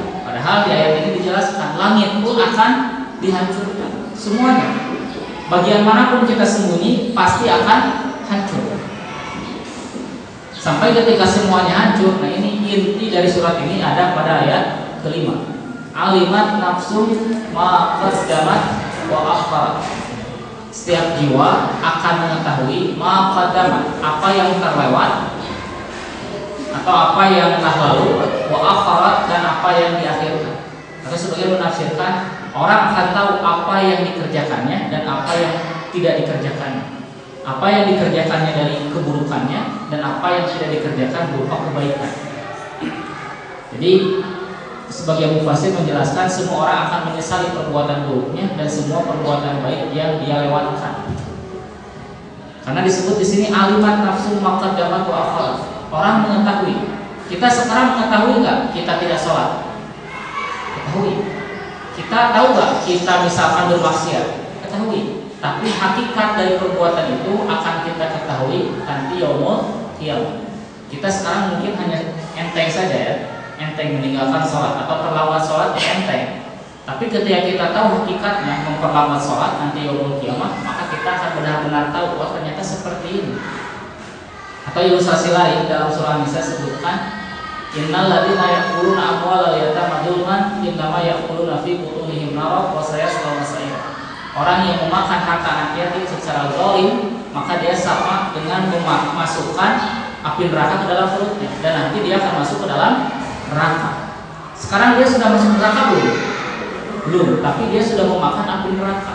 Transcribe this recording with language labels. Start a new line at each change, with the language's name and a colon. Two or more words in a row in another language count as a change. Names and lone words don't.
Indonesian: Padahal di ayat ini dijelaskan langit pun akan dihancurkan semuanya. Bagian manapun kita sembunyi pasti akan hancur. Sampai ketika semuanya hancur. Nah, ini inti dari surat ini ada pada ayat kelima.
Arabic: علمت نفس ما قدمت وأخرت.
Indonesian: Setiap jiwa akan mengetahui
Arabic: ما قدمت,
Indonesian: apa yang terlewat atau apa yang telah lalu,
Arabic: وأخرت,
Indonesian: dan apa yang diakhirkan. Atau sebagian menafsirkan orang akan tahu apa yang dikerjakannya dan apa yang tidak dikerjakannya. Apa yang dikerjakannya dari keburukannya dan apa yang tidak dikerjakan berupa kebaikan. Jadi sebagian mufassir menjelaskan semua orang akan menyesali perbuatan buruknya dan semua perbuatan baik yang dia lewatkan. Karena disebut di sini
Arabic: علمت نفس ما قدمت وأخرت.
Indonesian: Orang mengetahui. Kita sekarang mengetahui nggak kita tidak sholat? Ketahui. Kita tahu nggak kita misalkan bermaksiat? Ketahui. Tapi hakikat dari perbuatan itu akan kita ketahui nanti
Arabic: يوم القيامة.
Indonesian: Kita sekarang mungkin hanya enteng saja ya, enteng meninggalkan sholat atau terlambat sholat ya enteng. Tapi ketika kita tahu hakikatnya memperlambat sholat nanti
Arabic: يوم القيامة,
Indonesian: maka kita akan benar-benar tahu bahwa ternyata seperti ini. Atau ilustrasi lain dalam surah Nisa sebutkan,
Arabic: إن الذين يأكلون أموال اليتامى ظلما إنما يأكلون في بطونهم نارا وسيصلون سعيرا.
Indonesian: Orang yang memakan harta anak yatim secara zalim, maka dia sama dengan memasukkan api neraka ke dalam perutnya dan nanti dia akan masuk ke dalam neraka. Sekarang dia sudah masuk neraka belum? Belum, tapi dia sudah memakan api neraka.